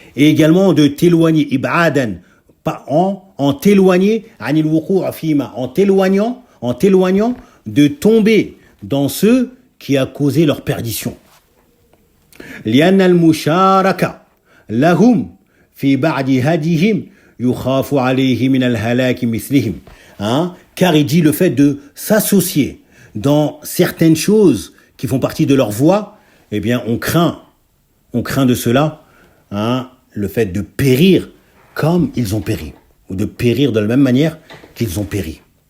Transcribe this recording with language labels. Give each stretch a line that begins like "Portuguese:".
French: Et également de t'éloigner, ib'adan, en t'éloigner, en t'éloignant de tomber dans ce qui a causé leur perdition.
Arabic: لأن المشاركة لهم في بعض هديهم يخاف عليه من الهلاك مثلهم.
French: Car il dit le fait de s'associer dans certaines choses qui font partie de leur voie, eh bien on craint de cela le fait de périr comme ils ont péri, ou de périr de la même manière qu'ils ont péri.